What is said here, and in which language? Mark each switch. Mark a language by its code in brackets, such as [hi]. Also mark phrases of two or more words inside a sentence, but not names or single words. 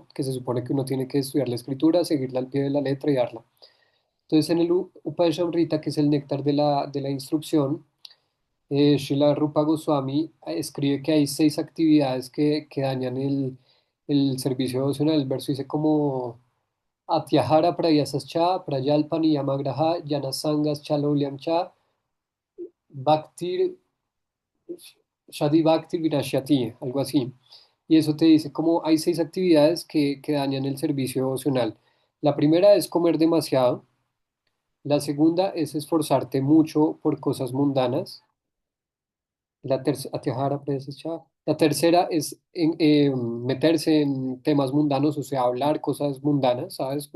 [es] Que se supone que uno tiene que estudiar la escritura, seguirla al pie de la letra y darla. Entonces, en el Upadeshamrita, que es el néctar de la instrucción, Srila Rupa Goswami escribe que hay 6 actividades que dañan el servicio devocional. [sa] El verso dice como Atyahara Prayasascha, Prayalpani Yamagraha, Yanasangas Chalaulyam Cha, Bhaktir, Shadi Bhaktir Vinashyati, [es] algo así. Y eso te dice como hay 6 actividades que dañan el servicio devocional. La primera es comer demasiado. La segunda es esforzarte mucho por cosas mundanas. La tercera es meterse en temas mundanos, o sea, hablar cosas mundanas, ¿sabes?